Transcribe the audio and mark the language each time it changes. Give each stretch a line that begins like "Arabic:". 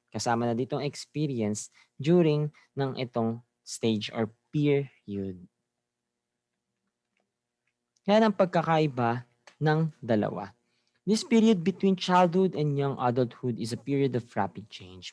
Filipino: Kasama na ditong experience during ng itong stage or period. Yan ang pagkakaiba ng dalawa.
English: This period between childhood and young adulthood is a period of rapid change.